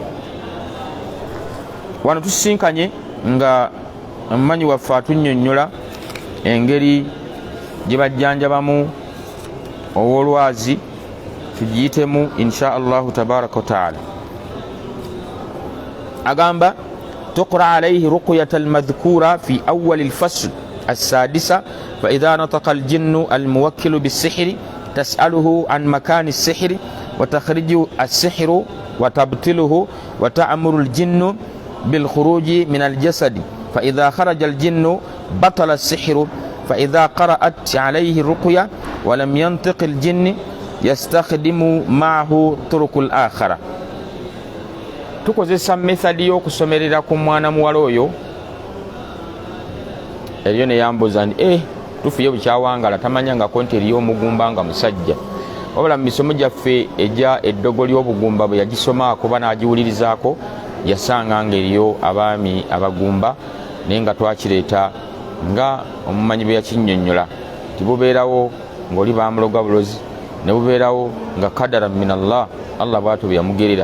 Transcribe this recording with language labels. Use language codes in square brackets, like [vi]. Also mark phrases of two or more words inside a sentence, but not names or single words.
[lg] Wano tusisinkanye nga mmanyi waffe atunnyonnyola engeri gye bajjanjabamu ow'olwazi, tugiyitemu [ar] إن شاء الله تبارك وتعالى. Agamba تقرأ عليه الرقية المذكورة في أول الفصل السادسة فإذا نطق الجن الموكل بالسحر تسأله عن مكان السحر وتخرج السحر وتبطله وتأمر الجن بالخروج من الجسد فإذا خرج الجن بطل السحر فإذا قرأت عليه الرقية ولم ينطق الجن يستخدم معه طرق الآخرة. [lg] tukozesa methodi y'okusomerera ku mwana muwala oyo. Eriyo ne yambuuza nti tufuye bukyawangala tamanyangako nti eriyo omugumba nga musajja. Wabula mu misomo gyaffe ejja eddogo ly'obugumba bwe yagisomaako oba n'agiwulirizaako yasanga ng'eriyo abaami abagumba, naye nga twakireeta nga omumanyi bwe yakinnyonnyola nti bubeerawo ng'oli bamuloga bulozi, ne bubeerawo nga [ar] قدر من الله, [lg] Allah bw'atyo bwe yamugerera.